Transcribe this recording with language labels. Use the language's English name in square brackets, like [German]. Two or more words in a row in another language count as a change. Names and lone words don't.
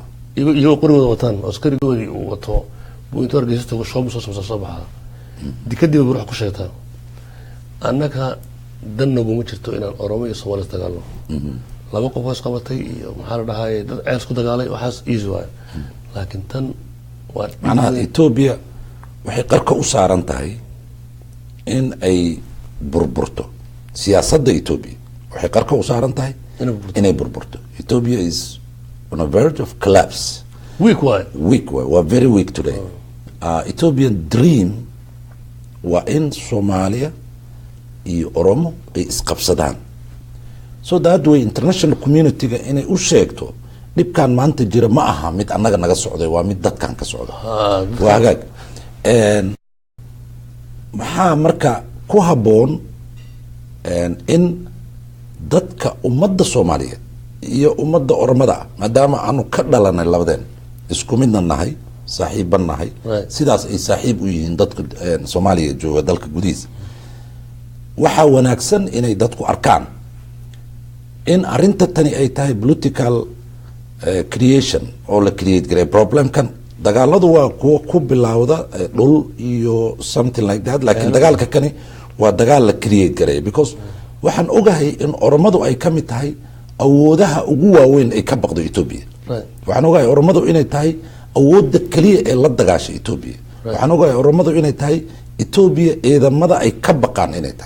[Somali] iyaga qorigooda wataan askarigoodii uu wato buu intuu Hargeysa uu shoob soo baxaa dikadii buu ruux ku sheegtaa annaka dan nagu ma jirto inaan Oromo iyo Soomaali dagaalno laba qof oo qabatay iyo maxaa la dhahay dad ceys ku dagaalay waxaas easy waay laakiin tan waa macnaha Ethiopia waxay qarka u saaran tahay in ay burburto siyaasadda Ethiopia waxay qarka u saaran tahay inay burburto. [English] Ethiopia is on a verge of collapse. [Somali] weak waay waa [English] very weak today. Ethiopian dream [Somali] waa in Soomaaliya iyo Oromo ay isqabsadaan. [English] So that way international community- [Somali] ga inay u sheegto dhibkan maanta jira ma aha mid annaga naga socday, waa mid dadkan ka socda. waa hagaag. maxaa marka ku habboon in dadka ummadda Soomaaliyeed iyo ummadda Oromada maadaama aanu ka dhalanay labadeen isku midna nahay, saaxiiban nahay, sidaas ay saaxiib u yihiin dadka Soomaaliya jooga dalka gudihiisa, waxaa wanaagsan inay dadku arkaan in arinta tani ay tahay [English] political creation [Somali] oo la create garay. Problemkan dagaaladu waa kuwa ku bilowda dhul iyo [English] something like that, [Somali] laakiin dagaalka kani waa dagaal la create garay because waxaan ogahay in Oromadu ay ka mid tahay awoodaha ugu waaweyn ay ka baqdo Ethiopia. waxaan ogahay Oromadu inay tahay awoodda kaliya ee la dagaashay Ethiopia. waxaan ogahay Oromadu inay tahay Ethiopia ciidamada ay ka baqaan inay tahay.